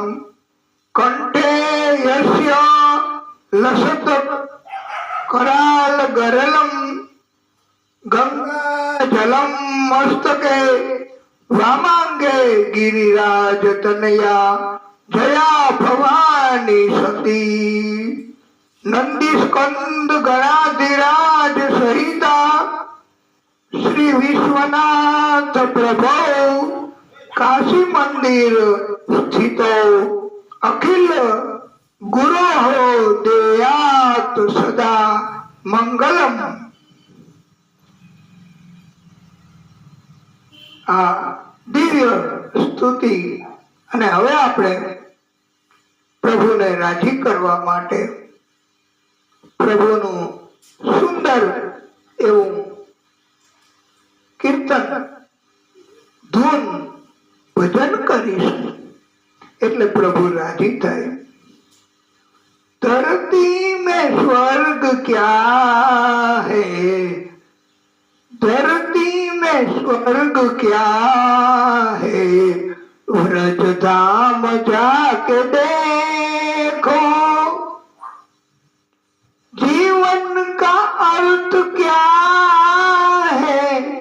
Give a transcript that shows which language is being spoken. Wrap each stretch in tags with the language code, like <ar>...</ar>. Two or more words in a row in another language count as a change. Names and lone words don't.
<sa>કંઠે યસ્ય લસત કરાલ ગરલમ ગંગા જલમ મસ્તકે વામાંગે ગિરિરાજ તનયા જયા ભવાની સતી. નંદી સ્કંદ ગણાધિરાજ સહિતા શ્રી વિશ્વનાથ પ્રભુ काशी मंदिर स्थितो अखिल गुरो देयात सदा मंगलम।</sa> <gu>આ દિવ્ય સ્તુતિ અને હવે આપણે પ્રભુને રાજી કરવા માટે પ્રભુનું સુંદર એવું કીર્તન ધૂન ભજન કરીશું એટલે પ્રભુ રાજી થાય।</gu> <hi>धरती में स्वर्ग क्या है, धरती में स्वर्ग क्या है, व्रज धाम जाके देखो, जीवन का अर्थ क्या है,</hi>